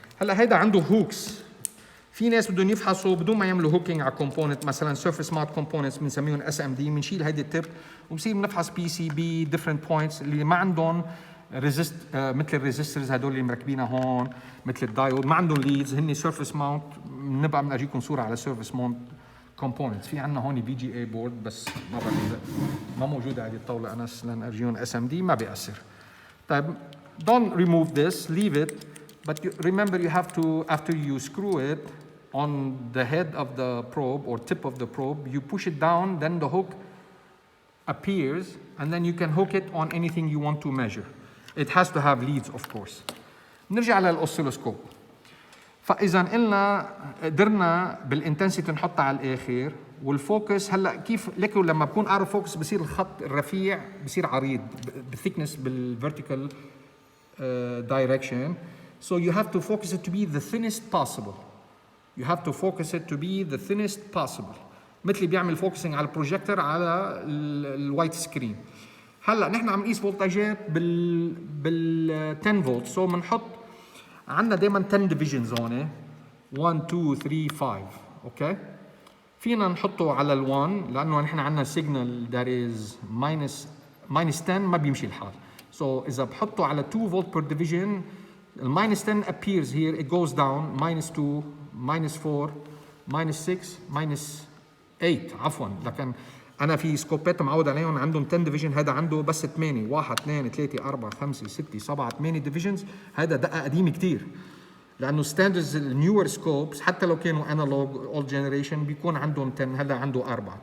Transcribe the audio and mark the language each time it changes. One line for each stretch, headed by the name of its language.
Arabic: هلا هيدا عنده هوكس. في ناس بدهم يفحصوا بدون ما يعملوا هوكينج على كومبوننت، مثلا سيرفيس ماونت كومبوننتس بنسميهم SMD، بنشيل هيدي التيب وبصير بنفحص PCB
English: different points
Arabic: اللي ما عندهم ريزست مثل الريزسترز هدول اللي مركبينها هون، مثل الدايود ما عندهم ليدز، هن سيرفيس ماونت. بنبقى بنورجيكم صوره على سيرفيس ماونت كومبوننتس. في عندنا هون VGA بورد بس ما موجوده على الطاوله انس لنورجيهم SMD، ما بيأثر.
English: طيب don't remove this, leave it, but remember you have to, after you screw it on the head of the probe or tip of the probe, you push it down, then the hook appears, and then you can hook it on anything you want to measure. It has to have leads, of course.
Arabic: نرجع للأوسيلوسكوب. فإذا قدرنا بالانتنسيتي نحطها على الآخر، والفوكس هلا كيف لكن لما بكون
English: out of focus
Arabic: بصير الخط الرفيع بصير عريض بالثيكنس بالفيرتيكال direction.
English: So you have to focus it to be the thinnest possible. You have to focus it to be the thinnest possible.
Arabic: مثل بيعمل فوكسينج على البروجيكتور على الوايت سكرين. هلا نحن عم نقيس فولتاجات بال 10 فولت. سو بنحط عندنا دائما 10 ديفيجنز هون 1 2 3 5 اوكي. فينا نحطه على ال1 لانه نحن عندنا سيجنال
English: that is minus 10
Arabic: ما بيمشي الحال.
English: So
Arabic: إذا بحطه على
English: 2 volt per division, minus 10 appears here, it goes down, minus 2, minus 4, minus 6, minus 8
Arabic: عفوا. لكن أنا في سكوبات معود عليهم عندهم 10 division، هذا عنده بس 8، 1 2 3 4 5 6 7 8 divisions. هذا دقة قديمة كتير. لانه ستاندردز النيور سكوبس حتى لو كانوا انالوج اولد جنريشن بيكون عندهم 10، هلا عنده 4.